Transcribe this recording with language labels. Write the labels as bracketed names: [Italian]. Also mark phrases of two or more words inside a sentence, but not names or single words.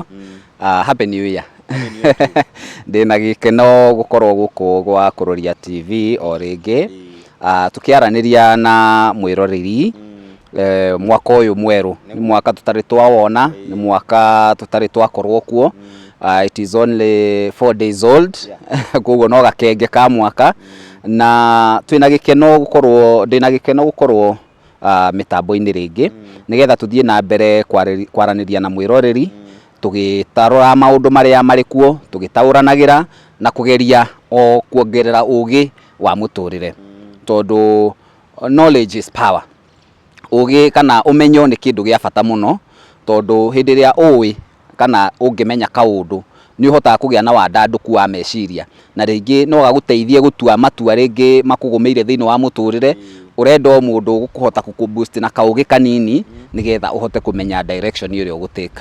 [English] Happy New Year. [Kikuyu] Ndina gikeno gukorwo guku gwa Kuroria TV o ringi tukiaraniria na mwiroreri mwaka uyu mweru ni mwaka tutari twawona ni mwaka tutari twakorwo kuo. [English] It is only 4 days old [Kikuyu] koguo no gakenge ka mwaka na twina gikeno gukorwo mitambo-ini ringi nigetha tuthie na mbere kwaraniria na mwiroreri tugitarora maundu maria mari kuo tugitauranagira na kugeria o kuongerera ugi wa muturire tondu [English] knowledge is power. [Kikuyu] Ugi kana umenyo ni kindu gia bata muno tondu hindi ria uwi kana ungimenya kaundu ni uhotaga kugia na wadanduku wa meciria na ringi no gaguteithie gutua matua ringi makugumeire thiini wa muturire urenda mundu gukuhota kukuboost na kaugi kanini nigetha uhote kumenya direction iri ugutake.